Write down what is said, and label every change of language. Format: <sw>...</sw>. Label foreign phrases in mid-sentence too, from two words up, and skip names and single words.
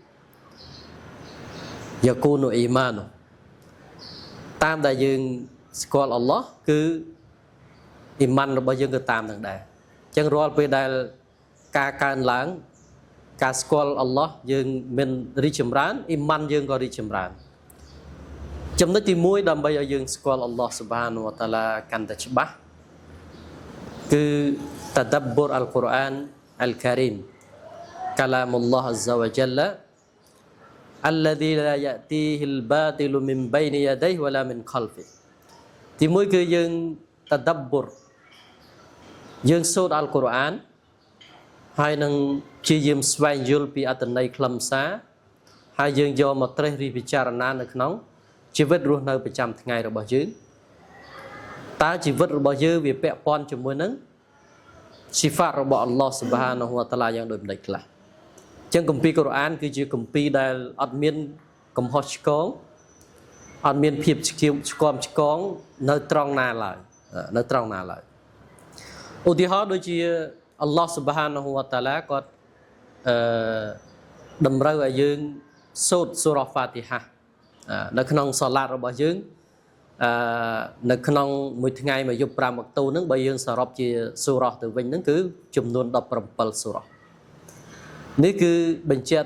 <ar>يكون إيمان</ar> <km>តាមដែលយើងស្គាល់អល់ឡោះគឺអ៊ីម៉ានរបស់យើងក៏តាមនឹងដែរអញ្ចឹងរាល់ពេលដែលការកើនឡើងការស្គាល់អល់ឡោះយើងមានរីកចម្រើនអ៊ីម៉ានយើងក៏រីកចម្រើន ចំណុចទី1ដើម្បីឲ្យយើងស្គាល់អល់ឡោះ</km> <ar>سبحانه وتعالى</ar> <km>កាន់តែច្បាស់គឺ</km> <ar>تدبر القرآن الكريم كلام الله عز وجل الذي لا يأتيه الباطل من بين يديه ولا من خلفه</ar> <km>ទី1គឺយើង tadabbur យើងសូត្រអល់កុរអានហើយនឹងជាយាមស្វែងយល់ពីអត្ថន័យ ខ្លឹមសារហើយយើងយកមកត្រេះរិះពិចារណានៅក្នុងជីវិតរស់នៅប្រចាំថ្ងៃរបស់យើងតើជីវិតរបស់យើងវាពាក់ព័ន្ធជាមួយនឹងស៊ីហ្វាតរបស់អល់ឡោះ</km> <ar>سبحانه وتعالى</ar> <km>យ៉ាងដូចម្ដេចខ្លះអញ្ចឹងគម្ពីរកុរអានគឺជាគម្ពីរដែលអត់មានកំហុសឆ្គងអត់មានភាពឆ្គាំឆ្គងនៅត្រង់ណាឡើយ ឧទាហរណ៍ដូចជាអល់ឡោះ</km> <ar>سبحانه وتعالى</ar> <km>គាត់តម្រូវឲ្យយើងសូត្រសូរ៉ាហ្វាទីហានៅក្នុងសាឡាតរបស់យើងនៅក្នុងមួយថ្ងៃមួយយប់5វគ្គទូហ្នឹងបើយើងសរុបជាសូរ៉ាទៅវិញហ្នឹងគឺចំនួន17សូរ៉ានេះគឺបញ្ជាក់</km>